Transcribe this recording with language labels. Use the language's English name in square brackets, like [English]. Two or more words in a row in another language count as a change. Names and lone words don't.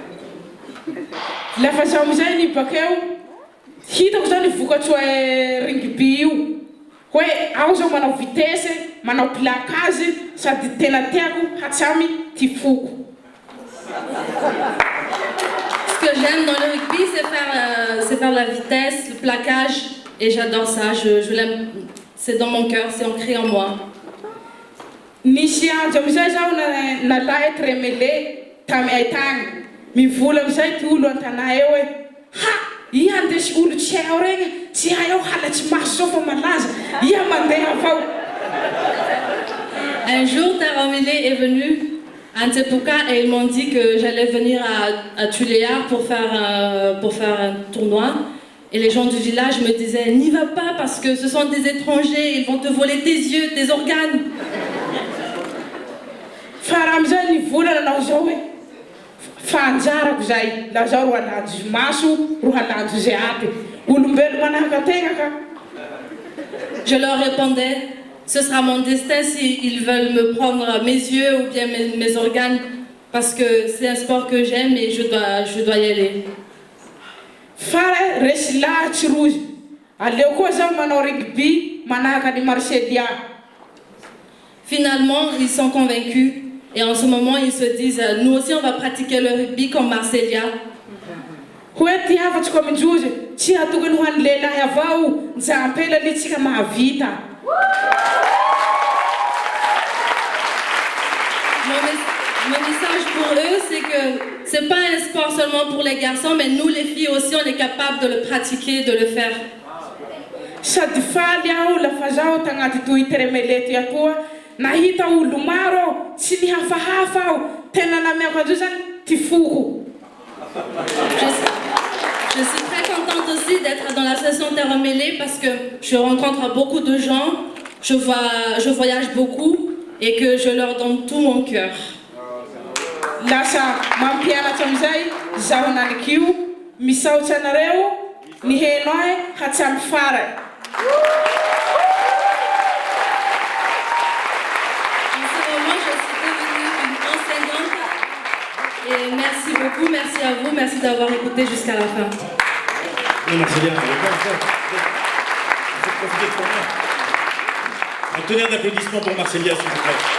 [Malagasy] Lafa zaho amizay ny bakeo hitako zao ny vokatsoa rugby io hoe aho zao manao vitesse manao placage sady tena tiako hatsamy tifoko. [French] Ce que j'aime dans le rugby, c'est faire la vitesse, le plaquage, et j'adore ça, je l'aime, c'est dans mon cœur, c'est ancré en moi. [Malagasy] Nisy andro amizay zaho nalahy tremele tamy aitagny mivola amizay ty olo an-tanà eo hoe ha iha andesy olo tsy ao regny tsy hay ao halatsy maso zao fa malaza iha mandeha avao. [French] Un jour, Taramele est venu à Ntepuka et ils m'ont dit que j'allais venir à Tuléar pour faire un tournoi. Et les gens du village me disaient n'y va pas parce que ce sont des étrangers, ils vont te voler tes yeux, tes organes. [Malagasy] Fara amizay ny volana anao zao hoe fanjarako zay la zao ro halanjo maso ro halanjo zay aby olombelo manahaka antegna ka. [French] Je leur répondais ce sera mon destin s'ils veulent me prendre mes yeux ou bien mes organes parce que c'est un sport que j'aime et je dois y aller. [Malagasy] Fara resy lahatsy rozy aleo koa zao manao rugby manahaka ny Marselia. [French] Finalement, ils sont convaincus et en ce moment, ils se disent nous aussi, on va pratiquer le rugby comme Marselia. [Malagasy] Hoe ty hafatsy ko amindrozy tsy hatokony ho an'ny lehilahy avao njampela le tsika mahavita. [French] Mon message pour eux, c'est que c'est pas un sport seulement pour les garçons, mais nous les filles aussi, on est capable de le pratiquer, de le faire. [Malagasy] Sady faly aho lafa zaho tagnaty toy tremele ty atoa nahita olo maro tsy nihafahafa aho tena namiako andreo zany ty foko. [French] Je suis très contente aussi d'être dans l'association Terre Mêlée parce que je rencontre beaucoup de gens, je voyage beaucoup et que je leur donne tout mon cœur. [Malagasy] Lasa mampianatra amizay zaho nanikio misaotsy anareo ny heno ahy hatsamy farany. [French] En ce moment, je suis devenue une enseignante et merci beaucoup, merci à vous, merci d'avoir écouté jusqu'à la fin. Merci bien. Un tonnerre d'applaudissements pour Marcélia, s'il vous plaît.